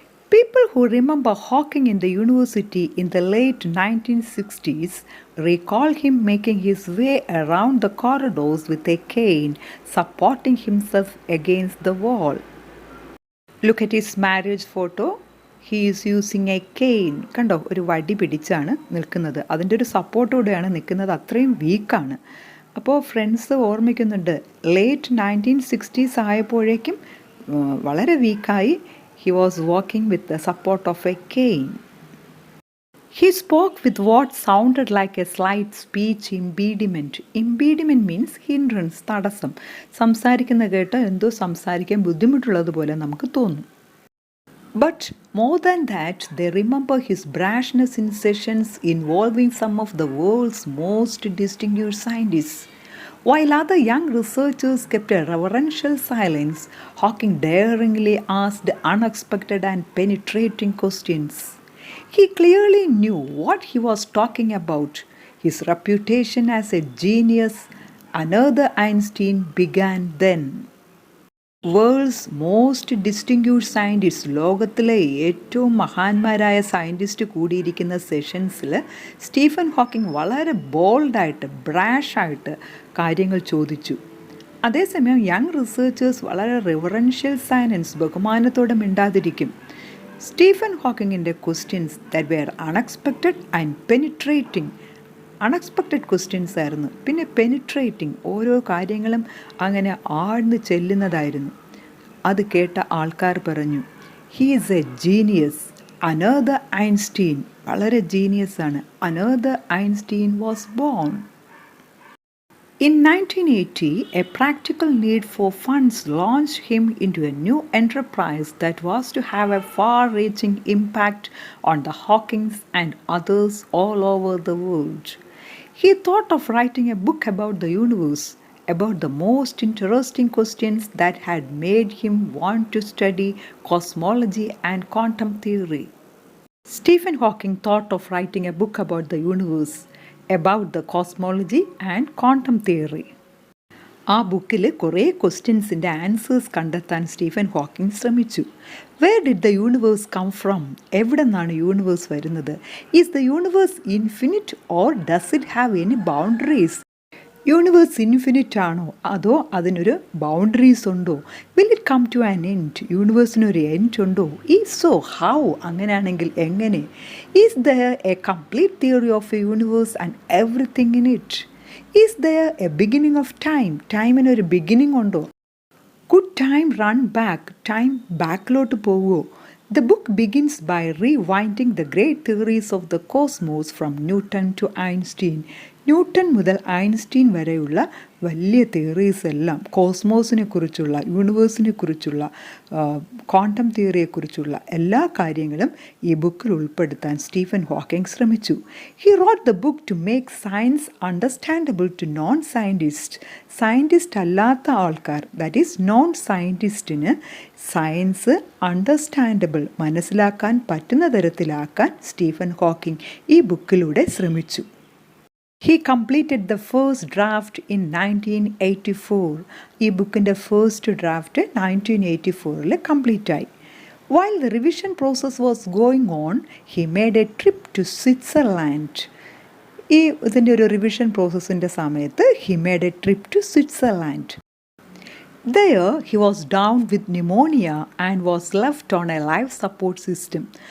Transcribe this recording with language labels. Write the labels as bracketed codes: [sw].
[en] People who remember Hawking in the university in the late 1960s recall him making his way around the corridors with a cane, supporting himself against the wall. Look at his marriage photo. He is using a cane. [ml] കണ്ടോ, ഒരു വടി പിടിച്ചാണ് നിൽക്കുന്നത്. അതിൻ്റെ ഒരു സപ്പോർട്ടോടെയാണ് നിൽക്കുന്നത്. അത്രയും വീക്കാണ്. അപ്പോൾ ഫ്രണ്ട്സ് ഓർമ്മിക്കുന്നുണ്ട്, ലേറ്റ് 1960s ആയപ്പോഴേക്കും വളരെ വീക്കായി. [en] He was walking with the support of a cane. He spoke with what sounded like a slight speech impediment. Impediment means hindrance, തടസ്സം. [ml] സംസാരിക്കുന്ന കേട്ട് എന്തോ സംസാരിക്കാൻ ബുദ്ധിമുട്ടുള്ളതുപോലെ നമുക്ക് തോന്നും. [en] But more than that, they remember his brashness in sessions involving some of the world's most distinguished scientists. While other young researchers kept a reverential silence, Hawking daringly asked unexpected and penetrating questions. He clearly knew what he was talking about. His reputation as a genius, another Einstein, began then. World's most distinguished scientist, [ml] ലോകത്തിലെ ഏറ്റവും മഹാന്മാരായ scientist കൂടിയിരിക്കുന്ന സെഷൻസിൽ Stephen Hawking വളരെ ബോൾഡായിട്ട് ബ്രാഷായിട്ട് കാര്യങ്ങൾ ചോദിച്ചു. അതേസമയം young researchers വളരെ റിവറൻഷ്യൽ silence, ബഹുമാനത്തോടെ മിണ്ടാതിരിക്കും. [en] Stephen ഹോക്കിങ്ങിൻ്റെ questions that were unexpected and penetrating. [ml] Unexpected questions ആയിരുന്നു, പിന്നെ പെനിട്രേറ്റിംഗ്, ഓരോ കാര്യങ്ങളും അങ്ങനെ ആഴ്ന്ന് ചെല്ലുന്നതായിരുന്നു. അത് കേട്ട ആൾക്കാർ പറഞ്ഞു, [en] he is a genius, another Einstein, [ml] വളരെ ജീനിയസാണ്. [en] Another Einstein was born. In 1980, a practical need for funds launched him into a new enterprise that was to have a far-reaching impact on the Hawkings and others all over the world. He thought of writing a book about the universe, about the most interesting questions that had made him want to study cosmology and quantum theory. Stephen Hawking thought of writing a book about the universe, about the cosmology and quantum theory. [ml] ആ ബുക്കിൽ കുറേ ക്വസ്റ്റ്യൻസിൻ്റെ answers കണ്ടെത്താൻ Stephen Hawking ശ്രമിച്ചു. [en] Where did the universe come from? [ml] എവിടെ നിന്നാണ് universe വരുന്നത്? [en] Is the universe infinite or does it have any boundaries? [ml] Universe infinite ആണോ അതോ അതിനൊരു ബൗണ്ടറീസ് ഉണ്ടോ? [en] Will it come to an end? [ml] യൂണിവേഴ്സിനൊരു end ഉണ്ടോ? [en] Is so how? [ml] അങ്ങനെയാണെങ്കിൽ എങ്ങനെ? [en] Is there a complete theory of a universe and everything in it? Is there a beginning of time? [ml] ടൈമിനൊരു beginning ഉണ്ടോ? [en] Could time run back? [ml] Time ബാക്കിലോട്ട് പോവുമോ? [en] The book begins by rewinding the great theories of the cosmos from Newton to Einstein. [ml] Newton മുതൽ Einstein വരെയുള്ള വലിയ theories എല്ലാം, കോസ്മോസിനെ കുറിച്ചുള്ള, യൂണിവേഴ്സിനെ കുറിച്ചുള്ള, quantum തിയറിയെക്കുറിച്ചുള്ള എല്ലാ കാര്യങ്ങളും ഈ ബുക്കിൽ ഉൾപ്പെടുത്താൻ സ്റ്റീഫൻ ഹോക്കിംഗ് ശ്രമിച്ചു. [en] He wrote the book to make science understandable to non scientist. [ml] Scientist അല്ലാത്ത ആൾക്കാർ, that is known സയൻറ്റിസ്റ്റിന് science understandable, മനസ്സിലാക്കാൻ പറ്റുന്ന തരത്തിലാക്കാൻ സ്റ്റീഫൻ ഹോക്കിംഗ് ഈ ബുക്കിലൂടെ ശ്രമിച്ചു. [en] He completed the first draft in 1984. [ml] ഈ ബുക്കിൻ്റെ ഫസ്റ്റ് ഡ്രാഫ്റ്റ് 1984 കംപ്ലീറ്റ് ആയി. [en] While the revision process was going on, he made a trip to Switzerland. [ml] ഇതിൻ്റെ ഒരു റിവിഷൻ പ്രോസസ്സിൻ്റെ സമയത്ത് [en] he made a trip to Switzerland. There, he was down with pneumonia and was left on a life support system.